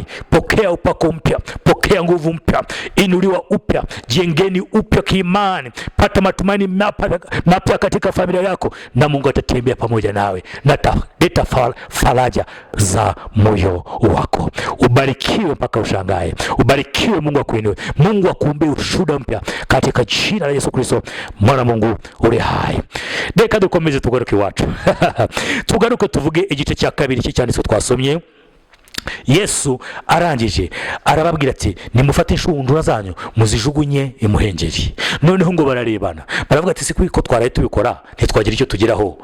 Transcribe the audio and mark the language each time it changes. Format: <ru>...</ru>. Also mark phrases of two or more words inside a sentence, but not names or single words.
<sw>Pokea upako mpya, pokea nguvu mpya, inuliwa upya, jengeni upya kiimani, pata matumaini mapya katika familia yako, na Mungu atatembea pamoja nawe na ataleta faraja za moyo wako. Ubarikiwe mpaka ushangae. Ubarikiwe. Mungu akuinue. Mungu akuumbie ushuhuda mpya katika jina la Yesu Kristo mwana wa Mungu ali hai.</sw> <rw>Reka dukomeze tugaruke iwacu tugaruke tuvuge igice cya kabiri cy'cyanditswe twasomye. Yesu arangije arababwira ati nimufate inshundura zanyu muzijugunye imuhengeri. Noneho ngo bararebana baravuga ati siko iko twaraye tubikora ntitwagira icyo tugeraho.</rw>